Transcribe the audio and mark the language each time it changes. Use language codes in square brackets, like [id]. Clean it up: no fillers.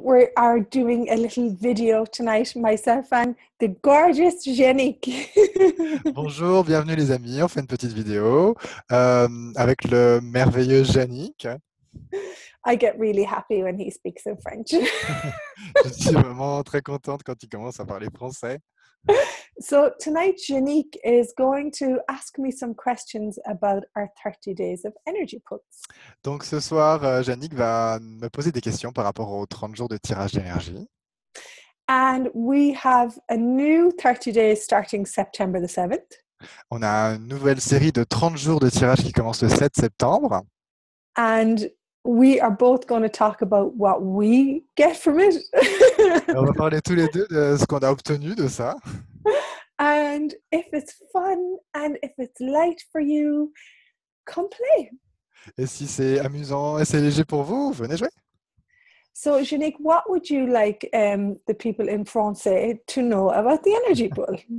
[en] We are doing a little video tonight, myself and the gorgeous Yannick. [fr] Bonjour, bienvenue les amis. On fait une petite vidéo avec le merveilleux Yannick. [en] I get really happy when he speaks in French. [fr] Je suis vraiment très contente quand il commence à parler français. [en] So tonight, Yannick is going to ask me some questions about our 30 days of energy puts. [fr] Donc ce soir, Yannick va me poser des questions par rapport aux 30 jours de tirage d'énergie. [en] And we have a new 30 days starting September the 7th. [fr] On a une nouvelle série de 30 jours de tirage qui commence le 7 septembre. [en] And we are both going to talk about what we get from it. [fr] Et on va parler tous les deux de ce qu'on a obtenu de ça. [en] And if it's fun and if it's light for you, come play. [fr] Et si c'est amusant et c'est léger pour vous, venez jouer. [en] So, Yannick, what would you like the people in Français to know about the energy pool?